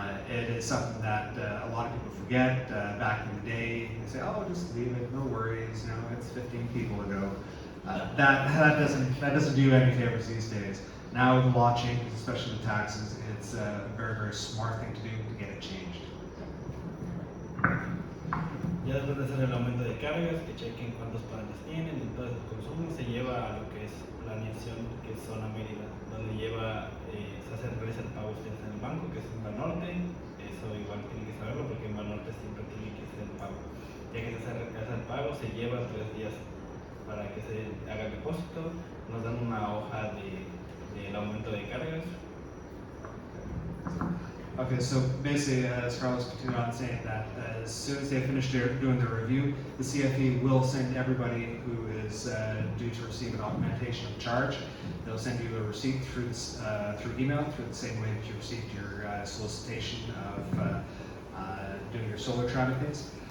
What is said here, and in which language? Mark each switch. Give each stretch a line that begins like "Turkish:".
English: It is something that a lot of people forget. Back in the day, they say, "Oh, just leave it, no worries. You know, it's 15 people ago." That doesn't do any favors these days. Now with the law changes, especially the taxes, it's a very, very smart thing to do to get it changed.
Spanish: Ya después de hacer el aumento de cargas, que chequen cuántos paneles tienen y todo el consumo, se lleva a lo que es planeación, que es zona Mérida, donde lleva, realiza el pago ustedes en el banco, que es en Banorte. Eso igual tienen que saberlo porque en Banorte siempre tiene que hacer el pago. Ya que se hace el pago, se lleva 3 días para que se haga el depósito. Nos dan una hoja del aumento de cargas.
English: Okay, so basically, as Carlos continued on saying that as soon as they finish doing their review, the CFE will send everybody who is due to receive an augmentation of charge. They'll send you a receipt through email, through the same way that you received your solicitation of doing your solar tramitings.